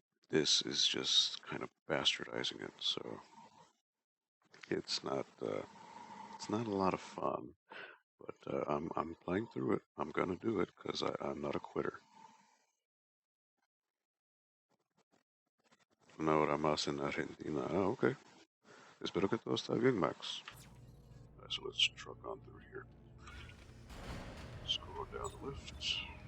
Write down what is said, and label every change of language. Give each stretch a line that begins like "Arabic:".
English: This is just kind of bastardizing it, so it's not a lot of fun. But I'm playing through it. I'm gonna do it because I'm not a quitter.
Spanish: Una hora más en Argentina. Ah, okay. Espero que todo está bien, Max.
English: So let's truck on through here. Let's go down the lift.